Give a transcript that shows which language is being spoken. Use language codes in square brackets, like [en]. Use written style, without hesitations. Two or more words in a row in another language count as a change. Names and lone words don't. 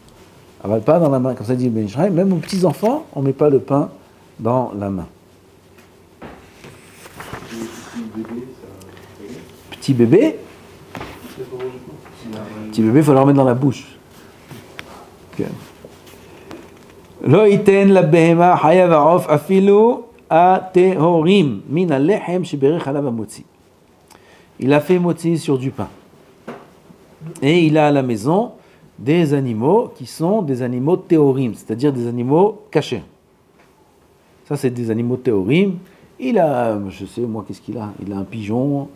[fr] Avale pas dans la main, comme ça dit Ben Israël, même aux petits enfants, on ne met pas le pain dans la main. Petit bébé, il faut leur mettre dans la bouche. [he] לא יתן לבהמה חיה ועוף אפילו הטהורים מן הלחם שבירך עליו המוציא. [fr] Il a fait motzi sur du pain. Et il a à la maison des animaux qui sont des animaux théorim, c'est-à-dire des animaux cachés. Ça, c'est des animaux théorim. Il a, je sais, moi, qu'est-ce qu'il a? Il a un pigeon.